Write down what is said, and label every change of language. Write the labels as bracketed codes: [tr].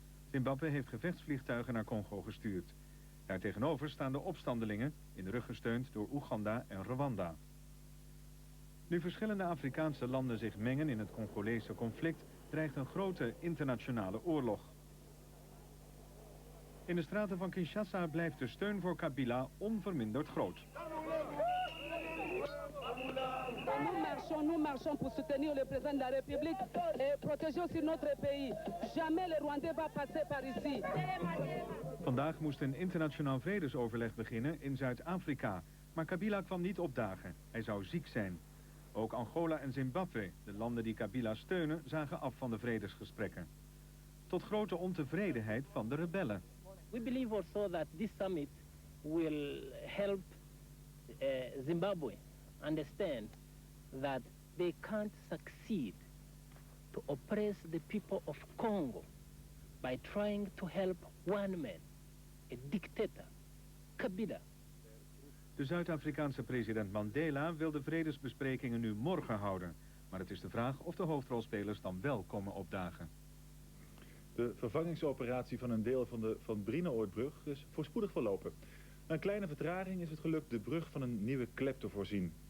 [nl] Zimbabwe heeft gevechtsvliegtuigen naar Congo gestuurd. Daartegenover staan de opstandelingen, in de rug gesteund door Oeganda en Rwanda. Nu verschillende Afrikaanse landen zich mengen in het Congolese conflict, dreigt een grote internationale oorlog. In de straten van Kinshasa blijft de steun voor Kabila onverminderd groot. [fr] Nous marchons pour soutenir le président de la République et protéger aussi notre pays. Jamais le Rwandais va passer par ici. [nl] Vandaag moest een internationaal vredesoverleg beginnen in Zuid-Afrika, maar Kabila kwam niet opdagen. Hij zou ziek zijn. Ook Angola en Zimbabwe, de landen die Kabila steunen, zagen af van de vredesgesprekken. Tot grote ontevredenheid van de rebellen. [en] We believe also that this summit will help Zimbabwe understand that they can't succeed to oppress the people of Congo by trying to help one man, a dictator, Kabila. [nl] De Zuid-Afrikaanse president Mandela wil de vredesbesprekingen nu morgen houden. Maar het is de vraag of de hoofdrolspelers dan wel komen opdagen. De vervangingsoperatie van een deel van de Van Brienoordbrug is voorspoedig verlopen. Na een kleine vertraging is het gelukt de brug van een nieuwe klep te voorzien.